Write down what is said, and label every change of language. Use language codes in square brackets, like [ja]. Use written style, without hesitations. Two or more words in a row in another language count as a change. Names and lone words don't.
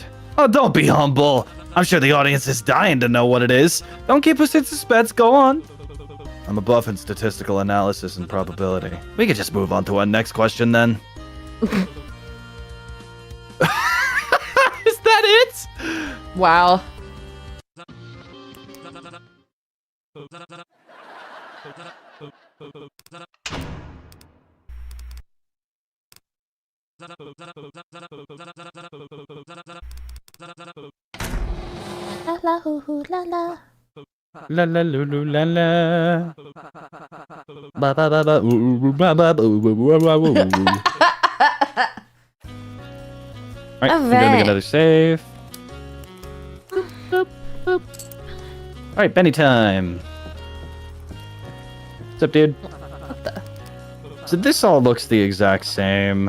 [en] Oh, don't be humble. I'm sure the audience is dying to know what it is. Don't keep us in suspense. Go on. I'm a buff in statistical analysis and probability. We could just move on to our next question then. Is that it? Wow. La la hoo hoo la la. La la lulu la la. Ba ba ba ba ooh ba ba ba ooh ooh ooh ooh. Alright, I'm gonna make another save. Alright, Benny time. What's up, dude? So this all looks the exact same.